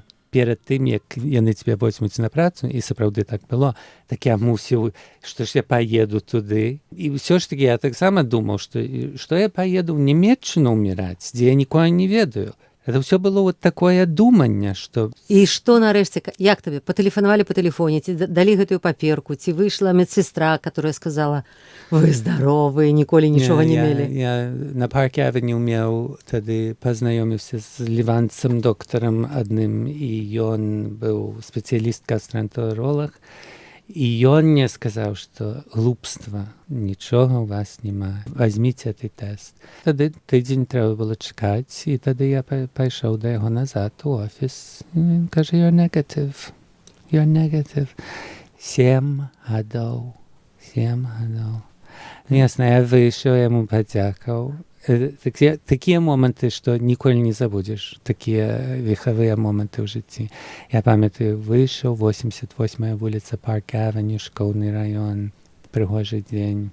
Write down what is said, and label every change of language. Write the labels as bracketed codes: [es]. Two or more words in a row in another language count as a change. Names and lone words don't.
[be] Перад тым, як яны цябе возьмуць на працу, і сапраўды так было, так я мусіў, што ж я паеду туды. І ўсё ж таки я таксама думаў, што я паеду ў Нямецчыну ўміраць, дзе я нікога не ведаю. Это ўсё было [ru] вот такое [be] думанне, што... І што нарэшце, як табе? Патэлефанавалі па тэлефоне, ці далі гэтую паперку, ці выйшла медсестра, которая сказала, вы здаровы, ніколі нічога не мелі? Я на Парк-Авеню меў тады пазнаёміўся з ліванцам доктарам адным, і ён быў спецыяліст-гастраэнтеролог, і ён мне сказаў, што глупства, нічога ў вас няма, вазьміце гэты тэст. Тады тыдзень трэба было чакаць, і тады я пайшоў да яго назад у офіс. Ён кажа, [en] you're negative. 7 гадоў. [be] Ясна, я выйшаў, яму падзякаў. Такія моманты, што ніколі не забудзеш, такія вехавыя моманты ў жыцці. Я памятаю, выйшаў, 88-я вуліца Парк-Авеню, школьны раён, прыгожы дзень.